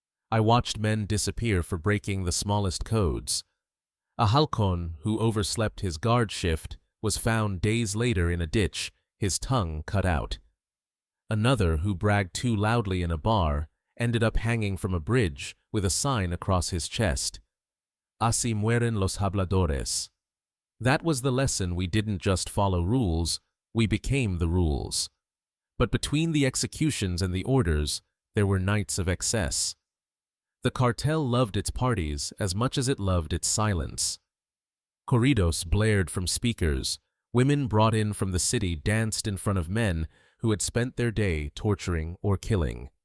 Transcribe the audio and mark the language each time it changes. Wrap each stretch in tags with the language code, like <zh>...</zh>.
<en>I watched men disappear for breaking the smallest codes. A halcón who overslept his guard shift was found days later in a ditch, his tongue cut out. Another who bragged too loudly in a bar ended up hanging from a bridge with a sign across his chest.</en> <es>Así mueren los habladores.</es> <en>That was the lesson. We didn't just follow rules, we became the rules. But between the executions and the orders, there were nights of excess. The cartel loved its parties as much as it loved its silence. Corridos blared from speakers. Women brought in from the city danced in front of men who had spent their day torturing or killing.</en>